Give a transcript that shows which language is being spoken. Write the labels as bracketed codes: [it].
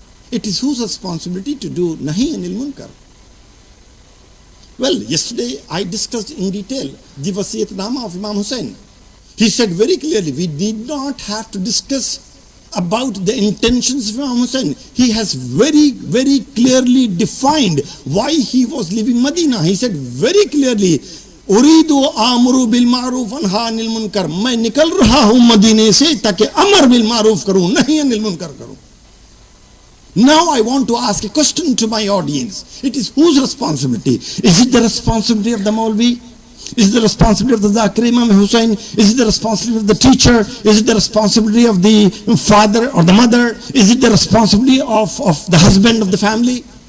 [en] It is whose responsibility to do Nahi anil Munkar? Well, yesterday I discussed in detail the Wasiyatnama of Imam Hussain. He said very clearly, we need not have to discuss about the intentions of Imam Hussain. He has very, very clearly defined why he was leaving Medina. He said very clearly, [ar] Uridu amru bil ma'ruf anha anil munkar. [hi] मैं निकल रहा हूँ मदीने से ताकि अमर bill मारूफ करूँ, नहीं अनिल मुनकर करूँ. [en] Now I want to ask a question to my audience. It is whose responsibility? Is it the responsibility of the Maulvi? Is it the responsibility of the Zakir Imam Hussain? Is it the responsibility of the teacher? Is it the responsibility of the father or the mother? Is it the responsibility of the husband of the family?